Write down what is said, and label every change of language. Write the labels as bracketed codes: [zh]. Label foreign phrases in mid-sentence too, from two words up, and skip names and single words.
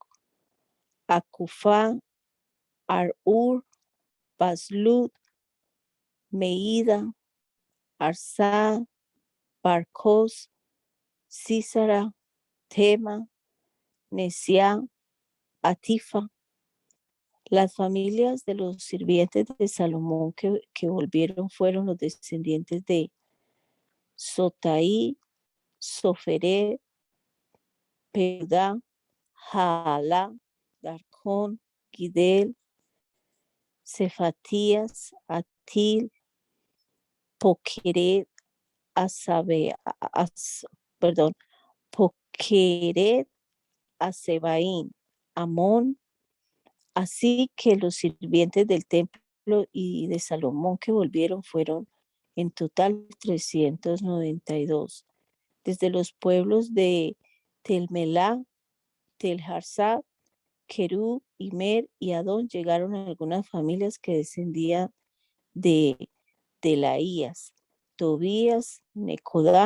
[es] Acufá, Arur, Baslud, Meida, Arsá, Barcos, Císara, Tema, Nesia, Atifa, Las familias de los sirvientes de Salomón que volvieron fueron los descendientes de Sotai, Soferet, Pedá, Jaalá, Darcón, Gidel, Cefatías, Atil, Poqueret, Asabe, perdón, Poqueret, Asebaín, Amón. Así que los sirvientes del templo y de Salomón que volvieron fueron en total 392. Desde los pueblos de Telmelá, Telharsá, Querú, Imer y Adón llegaron algunas familias que descendían de Delaías, Tobías, Necodá.